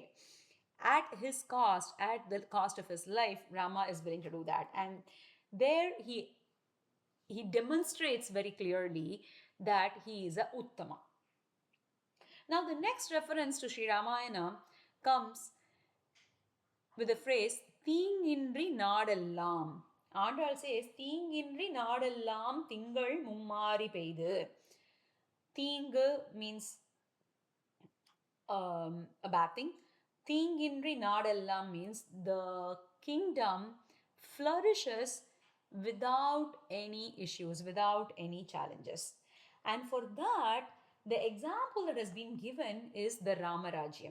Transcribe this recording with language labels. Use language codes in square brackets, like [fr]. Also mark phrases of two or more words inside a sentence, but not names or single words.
[en] At his cost, at the cost of his life, Rama is willing to do that. And there he demonstrates very clearly that he is a Uttama. Now, the next reference to Sri Ramayana comes with the phrase, [ta] "தீங்கின்றி நாடெல்லாம்." [en] Andal says, [ta] "தீங்கின்றி நாடெல்லாம் திங்கள் மும்மாரி பெய்து." [en] Tingu means a bad thing. [ta] தீங்கின்றி நாடெல்லாம் [en] means the kingdom flourishes without any issues, without any challenges. And for that, the example that has been given is the Ramarajyam.